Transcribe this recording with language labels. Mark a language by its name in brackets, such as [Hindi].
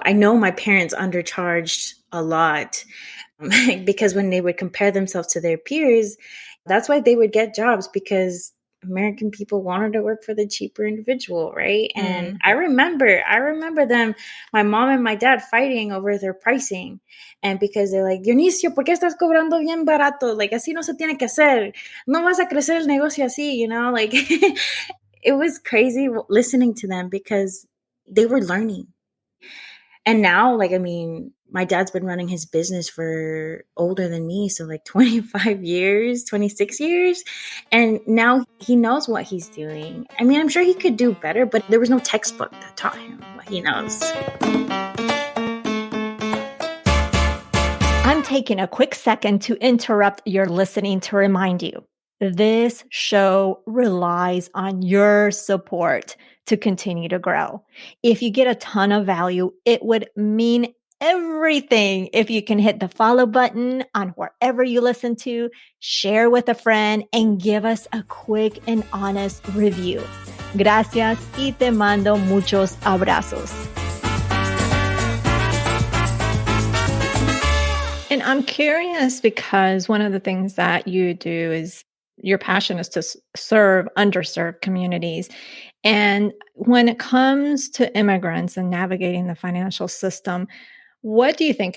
[English] I know my parents undercharged a lot because when they would compare themselves to their peers, that's why they would get jobs because American people wanted to work for the cheaper individual, right? And I remember them, my mom and my dad fighting over their pricing. And because they're like, [Spanish] Dionisio, ¿por qué estás cobrando bien barato? [English] Like, [Spanish] así no se tiene que hacer. No vas a crecer el negocio así, [English] you know? Like, it was crazy listening to them because they were learning. And now, like, I mean, my dad's been running his business for older than me. So like 25 years, 26 years. And now he knows what he's doing. I mean, I'm sure he could do better, but there was no textbook that taught him what he knows. I'm taking a quick second to interrupt your listening to remind you, this show relies on your support to continue to grow. If you get a ton of value, it would mean everything if you can hit the follow button on wherever you listen to, share with a friend, and give us a quick and honest review. [Spanish] Gracias y te mando muchos abrazos. [English] And I'm curious because one of the things that you do is your passion is to serve underserved communities. And when it comes to immigrants and navigating the financial system, what do you think?